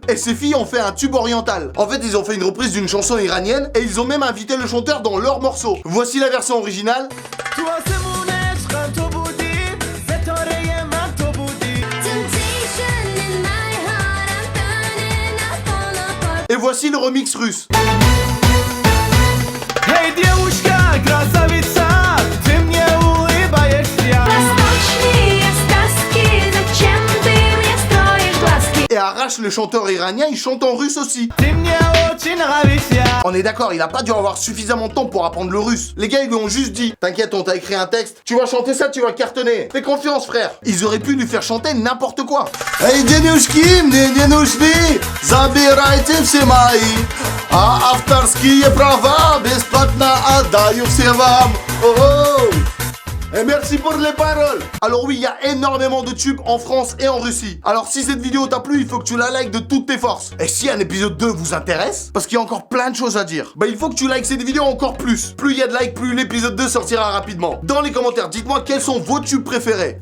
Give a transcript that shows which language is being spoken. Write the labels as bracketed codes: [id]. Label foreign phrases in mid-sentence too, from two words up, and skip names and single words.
[fr] Et ces filles ont fait un tube oriental. En fait, ils ont fait une reprise d'une chanson iranienne et ils ont même invité le chanteur dans leur morceau. Voici la version originale. Et voici le remix russe. [ru] Hey девушка, красавица, ты мне улыбаешься. [fr] Arash, le chanteur iranien, il chante en russe aussi. On est d'accord, il a pas dû avoir suffisamment de temps pour apprendre le russe. Les gars, ils lui ont juste dit, t'inquiète, on t'a écrit un texte, tu vas chanter ça, tu vas cartonner. Fais confiance, frère. Ils auraient pu lui faire chanter n'importe quoi. [ru] Эй, денежки мне не нужны, забирайте все мои, а авторские права бесплатно отдаю все вам. Oh. [fr] Et merci pour les paroles. Alors oui, il y a énormément de tubes en France et en Russie. Alors si cette vidéo t'a plu, il faut que tu la likes de toutes tes forces. Et si un épisode 2 vous intéresse, parce qu'il y a encore plein de choses à dire, bah il faut que tu likes cette vidéo encore plus. Plus il y a de likes, plus l'épisode 2 sortira rapidement. Dans les commentaires, dites-moi quels sont vos tubes préférés.